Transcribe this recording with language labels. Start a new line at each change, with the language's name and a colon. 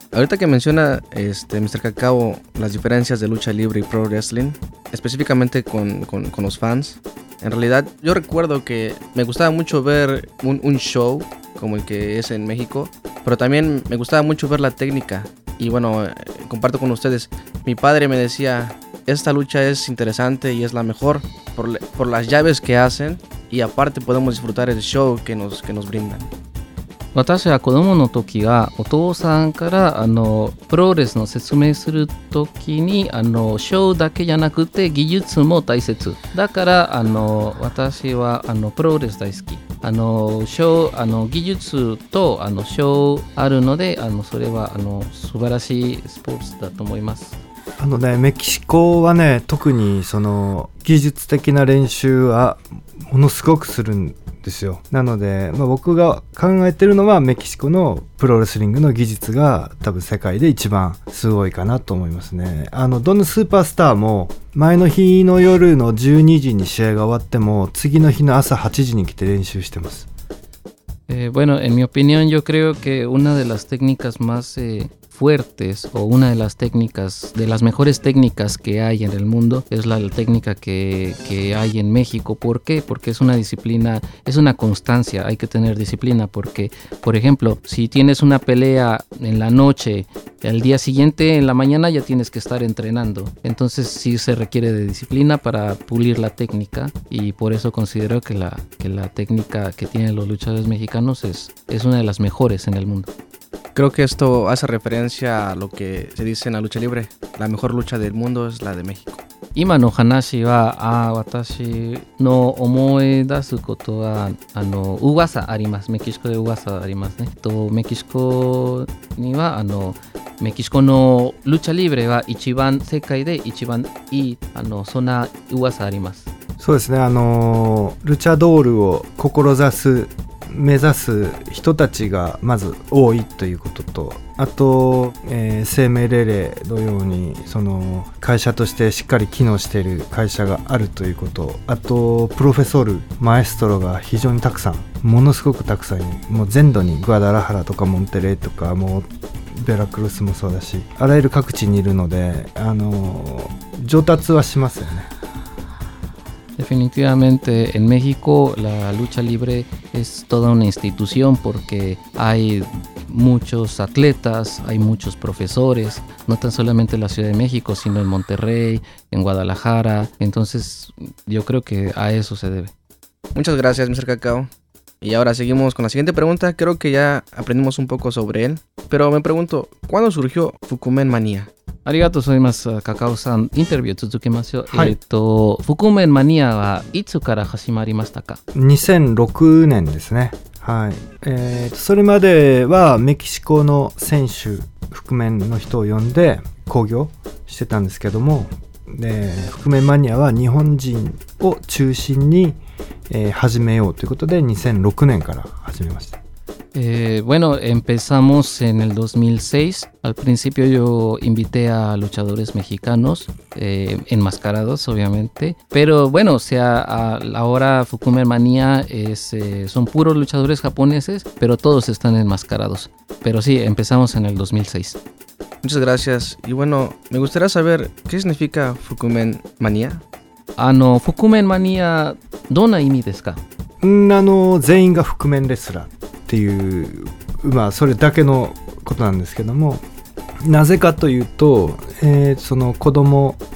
Spanish: Ahorita que menciona Mr. Cacao las diferencias de lucha libre y pro wrestling, específicamente con los fans, en realidad yo recuerdo que me gustaba mucho ver un show como el que es en México, pero también me gustaba mucho ver la técnica. Y bueno, comparto con ustedes, mi padre me decía, esta lucha es interesante y es la mejor por las llaves que hacen y aparte podemos disfrutar el show que nos brindan.
Japanese: 私は子供の時はお父さんからプロレスの説明する時にショーだけじゃなくて技術も大切だから私はプロレス大好き。技術とショーあるのでそれは素晴らしいスポーツだと思います。ね、メキシコはね、特にその技術的な練習はものすごくするんですよ。なので、まあ、僕が考えてるのはメキシコのプロレスリングの技術が多分世界で一番すごいかなと思いますね。どのスーパースターも前の日の夜の12時に試合が終わっても次の日の朝8時に来て練習してます。
Spanish: Bueno, en mi opinión, yo creo que una de las técnicas más fuertes o una de las técnicas, de las mejores técnicas que hay en el mundo, es la técnica que hay en México. ¿Por qué? Porque es una disciplina, es una constancia, hay que tener disciplina porque, por ejemplo, si tienes una pelea en la noche, el día siguiente, en la mañana, ya tienes que estar entrenando. Entonces sí se requiere de disciplina para pulir la técnica y por eso considero que la técnica que tienen los luchadores mexicanos es una de las mejores en el mundo. Creo que esto hace referencia a lo que se dice en la lucha libre. La mejor lucha del mundo es la de México.
Japanese: 今の話は、私の思い出すことは、噂あります。メキシコで噂ありますね。メキシコには、メキシコのルチャリブレは一番、世界で一番いい、そんな噂あります。そうですね。ルチャドールを志す、目指す人たちがまず多いということと、あと、生命レレーのようにその会社としてしっかり機能している会社があるということ、あとプロフェソールマエストロが非常にたくさん、ものすごくたくさん、もう全土にグアダラハラとかモンテレーとかもうベラクルスもそうだし、あらゆる各地にいるので上達はしますよね。
Spanish: Definitivamente en México la lucha libre es toda una institución porque hay muchos atletas, hay muchos profesores, no tan solamente en la Ciudad de México, sino en Monterrey, en Guadalajara. Entonces yo creo que a eso se debe. Muchas gracias, Mr. Cacao. Y ahora seguimos con la siguiente pregunta. Creo que ya aprendimos un poco sobre él, pero me pregunto, ¿cuándo surgió Fukumen Manía?
Japanese: ありがとうございます、カカオさん。インタビュー続けますよ、はい。フクメンマニアはいつから始まりましたか？ 2006年ですね、はい。それまではメキシコの選手、フクメンの人を呼んで興行してたんですけども、フクメンマニアは日本人を中心に、始めようということで2006年から始めました。
Spanish: Bueno, empezamos en el 2006. Al principio yo invité a luchadores mexicanos, enmascarados, obviamente. Pero bueno, o sea, ahora Fukumen Manía son puros luchadores japoneses, pero todos están enmascarados. Pero sí, empezamos en el 2006. Muchas gracias. Y bueno, me gustaría saber, ¿qué significa Fukumen Manía?
Japanese: Fukumen Manía, ¿どんな意味ですか? 全員が覆面レスラーっていう、まあそれだけのことなんですけども、なぜかというと、その子供